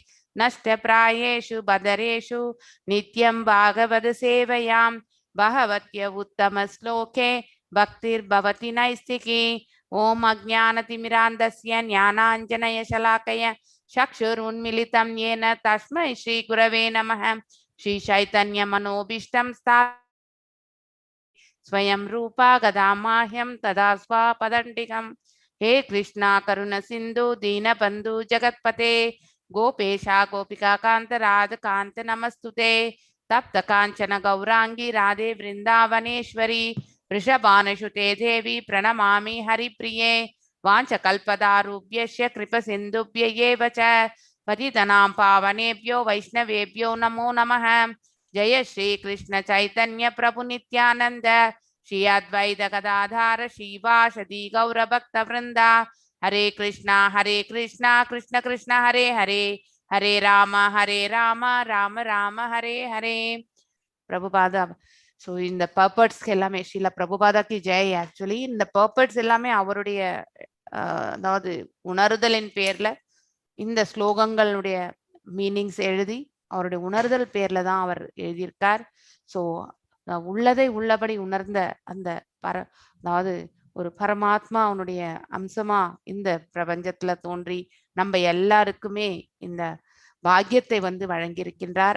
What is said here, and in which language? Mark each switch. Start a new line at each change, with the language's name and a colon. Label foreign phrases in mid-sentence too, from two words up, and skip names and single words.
Sanskrit: नष्टप्रायेषु भद्रेषु नित्यं भागवत सेवया भगवति उत्तम श्लोके भक्तिर्भवति नैष्ठिकी. ॐ अज्ञानतिमिरान्धस्य ज्ञानाञ्जन शलाकया चक्षुरुन्मीलितम् येन तस्मै श्री गुरवे नमः. श्री चैतन्य मनोऽभीष्टम् स्वयं रूपा गदामाह्यं तदा स्वापदण्डिकम्. हे कृष्णा करुण सिंधु दीनबंधु जगत्पते गोपेशा गोपिका कांत राध कांत नमस्तुते. तप्त कांचन गौरांगी राधे वृंदावनेश्वरी वृषभानुसुते देवी प्रणमामि हरिप्रिये. वाञ्छकल्पदारुभ्यश्च कृपसिन्धुभ्य एव च पतितनां पावनेभ्यो वैष्णवेभ्यो नमो नमः. जय श्री कृष्ण चैतन्य प्रभु नित्यानंद श्री अद्वैत गदाधार श्रीवासदि गौर भक्त वृंदा. हरे कृष्णा कृष्ण कृष्ण हरे हरे, हरे राम राम राम हरे हरे. प्रभुपादा.
Tamil: ஸோ இந்த பர்பட்ஸ்க்கு எல்லாமே ஸ்ரீல பிரபுபாதாக்கு ஜெய். ஆக்சுவலி இந்த பர்பட்ஸ் எல்லாமே அவருடைய அதாவது உணர்தலின் பேர்ல இந்த ஸ்லோகங்களுடைய மீனிங்ஸ் எழுதி அவருடைய உணர்தல் பேர்ல தான் அவர் எழுதியிருக்கார். ஸோ உள்ளதை உள்ளபடி உணர்ந்த அந்த அதாவது ஒரு பரமாத்மா அவனுடைய அம்சமா இந்த பிரபஞ்சத்துல தோன்றி நம்ம எல்லாருக்குமே இந்த பாக்கியத்தை வழங்கியிருக்கின்றார்.